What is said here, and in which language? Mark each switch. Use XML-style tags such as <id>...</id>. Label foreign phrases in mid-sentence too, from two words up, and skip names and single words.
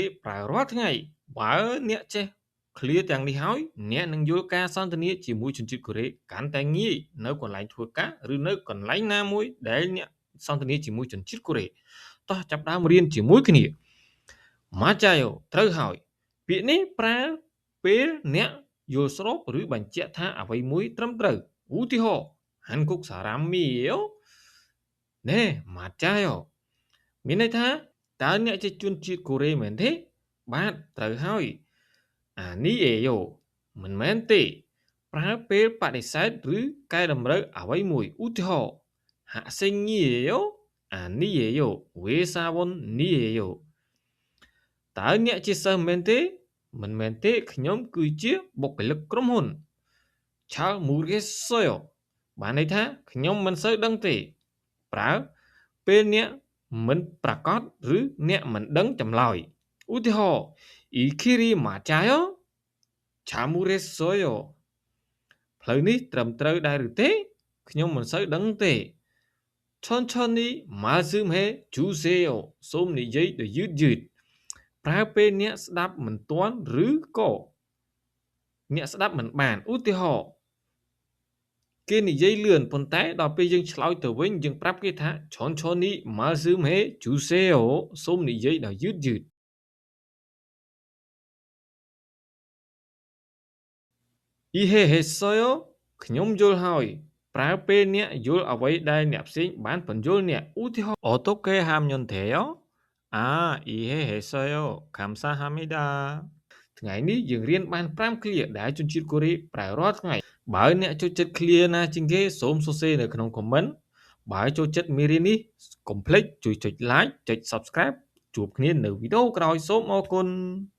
<km>ប្រើរាល់ថ្ងៃបើអ្នកចេះឃ្លាទាំងនេះហើយអ្នកនឹងយល់ការសន្ទនាជាមួយជនជាតិកូរ៉េកាន់តែងាយនៅកន្លែងធ្វើការឬនៅកន្លែងណាមួយដែលអ្នកសន្ទនាជាមួយជនជាតិកូរ៉េតោះចាប់ផ្ដើមរៀនជាមួយគ្នា Machayo ត្រូវហើយពាក្យនេះប្រើពេលអ្នកយល់ស្របឬបញ្ជាក់ថាអ្វីមួយត្រឹមត្រូវឧទាហរណ៍</km> <ko>한국 사람이에요? 네, 맞아요.</ko> <km>មានន័យថាតើអ្នកជាជនជាតិកូរ៉េមែនទេ? បាទ, ត្រូវហើយ 아니에요. មិនមែនទេ ប្រើពេលបដិសេធឬកែតម្រូវអ្វីមួយ ឧទាហរណ៍ 학생이에요?</km> <ko>아니에요. 회사원이에요.</ko> <km>តើអ្នកជាសិស្សមែនទេ? មិនមែនទេ ខ្ញុំគឺជាបុគ្គលិកក្រុមហ៊ុន</km> <ko>잘 모르겠어요.</ko> <km>បានន័យថាខ្ញុំមិនសូវដឹងទេ ប្រើពេលអ្នកមិនប្រាកដឬអ្នកមិនដឹងចម្លើយ ឧទាហរណ៍</km> <ko>이 길이 맞아요? 잘 모르겠어요.</ko> <km>ផ្លូវនេះត្រឹមត្រូវដែរឬទេ? ខ្ញុំមិនសូវដឹងទេ</km> <ko>천천히 말씀해 주세요.</ko> <km>សូមនិយាយដោយយឺតៗ ប្រើពេលអ្នកស្ដាប់មិនទាន់ឬក៏អ្នកស្ដាប់មិនបាន ឧទាហរណ៍ គេនិយាយលឿនប៉ុន្តែដល់ពេលយើងឆ្លើយទៅវិញយើងប្រាប់គេថា</km> <ko>천천히 말씀해 주세요.</ko> <km>សូមនិយាយដោយយឺតៗ 이해했어요? ខ្ញុំយល់ហើយ ប្រើពេលអ្នកយល់អ្វីដែលអ្នកផ្សេងបានបញ្យល់អ្នក ឧទាហរណ៍</km> <ko>어떻게 하면 돼요? 아, 이해했어요. 감사합니다.</ko> <km>ថ្ងៃនេះយើងរៀនបាន 5 ឃ្លាដែលជនជាតិកូរ៉េប្រើរាល់ថ្ងៃ បើអ្នកចូលចិត្តឃ្លាណាជាងគេសូមសរសេរនៅក្នុង comment បើចូលចិត្តមេរៀននេះ កុំភ្លេចជួយចុច like ចុច subscribe ជួបគ្នានៅវីដេអូក្រោយសូមអរគុណ</km>